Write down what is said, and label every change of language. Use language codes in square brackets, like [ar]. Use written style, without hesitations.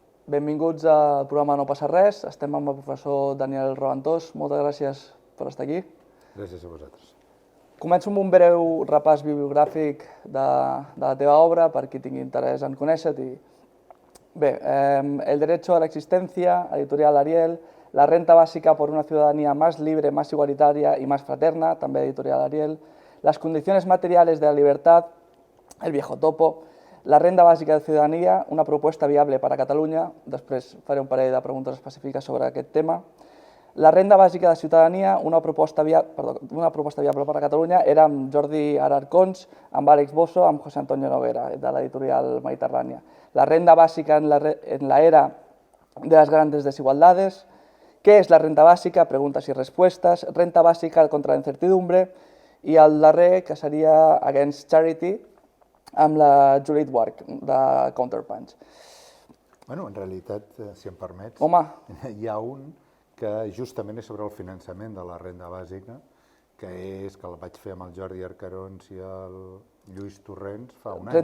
[ca] Benvinguts al programa No passa res. Estem amb el professor Daniel Raventós. Moltes gràcies per estar aquí. Gràcies a vosaltres. Començo amb un breu repàs bibliogràfic de la teva obra, per qui tingui interès en conèixer-t'hi. Bé, El derecho a la existencia, editorial Ariel, La renta básica por una ciudadanía más libre, más igualitaria y más fraterna, també editorial Ariel, Las condiciones materiales de la libertad, El viejo topo, La renda bàsica de ciudadanía, una propuesta viable para Catalunya, després faré un parell de preguntes específiques sobre aquest tema. La renda bàsica de ciutadania, una proposta viable per a Catalunya, era amb Jordi Alarcons, amb Àlex Bosso, amb José Antonio Noguera, de l'editorial Mediterránea. [es] La renda básica en la era de las grandes desigualdades. ¿Qué es la renta básica? Preguntas y respuestas. Renta básica contra la incertidumbre. [ca] I el darrer, que seria Against Charity, amb la Judith Wark, de Counterpunch. Bueno, en realitat, si em permets, hi ha un que justament és sobre el finançament de la renda bàsica, que el vaig fer amb el Jordi Arcarons i el Lluís Torrents fa un any.